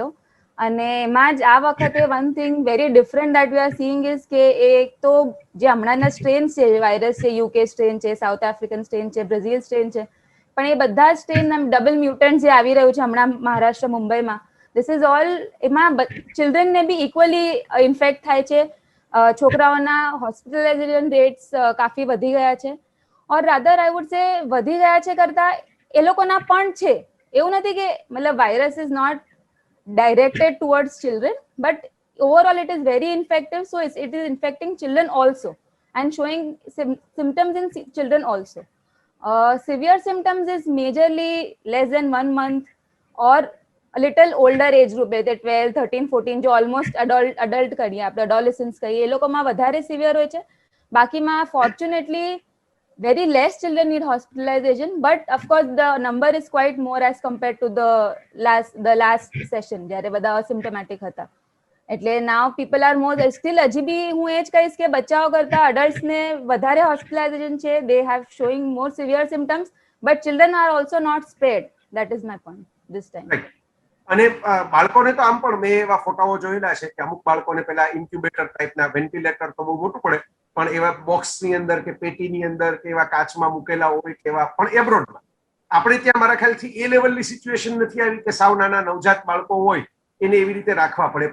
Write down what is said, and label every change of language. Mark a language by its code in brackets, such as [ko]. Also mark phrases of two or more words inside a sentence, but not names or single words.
[gu] અને એમાં જ આ વખતે [en] one thing very different that we are seeing is [gu] કે એક તો જે હમણાંના સ્ટ્રેન્સ છે, વાયરસ છે, યુકે સ્ટ્રેન છે, સાઉથ આફ્રિકન સ્ટ્રેન છે, બ્રાઝિલ સ્ટ્રેન છે, પણ એ બધા સ્ટ્રેન [en] double mutant [gu] જે આવી રહ્યું છે હમણાં મહારાષ્ટ્ર, મુંબઈમાં, [en] this is all, [gu] એમાં ચિલ્ડ્રનને [en] be equally infect [gu] થાય છે. છોકરાઓના [en] hospitalization rates [gu] કાફી વધી ગયા છે. [en] or rather I would say [gu] વધી ગયા છે કરતા એ લોકોના પણ છે. એવું નથી કે મતલબ [en] virus is not directed towards children, but overall it is very infective, so it is infecting children also and showing symptoms in children also. Severe symptoms is majorly less than 1 month or a little older age group, like 12, 13, 14, जो almost adult [gu] કહીએ આપણે, [en] adolescents [gu] કહીએ, એ લોકોમાં વધારે સિવિયર હોય છે. [en] બાકીમાં ફોર્ચ્યુનેટલી very less children need hospitalization, but of course the number is quite more as compared to the last session [gu] જ્યારે બધા asymptomatic હતા. એટલે [en] now people are more still [gu] હજી બી હું એ જ કહીશ કે બચ્ચાઓ કરતા adults ને વધારે hospitalization છે. [en] They have showing more severe symptoms, but children are also not spared. That is my point this time. Right. [gu] અને બાળકોને તો આમ પણ મેં એવા ફોટાઓ જોયેલા છે કે અમુક બાળકોને પેલા ઇન્ક્યુબેટર ટાઈપના વેન્ટિલેટર તો બહુ મોટું પડે પણ એવા બોક્સની અંદર કે પેટીની અંદર કે એવા કાચમાં મૂકેલા હોય કે એવા પણ એબ્રોડમાં આપણે ત્યાં મારા ખ્યાલથી એ લેવલની સિચ્યુએશન નથી આવી કે સાવ નાના નવજાત બાળકો હોય એને એવી રીતે રાખવા પડે.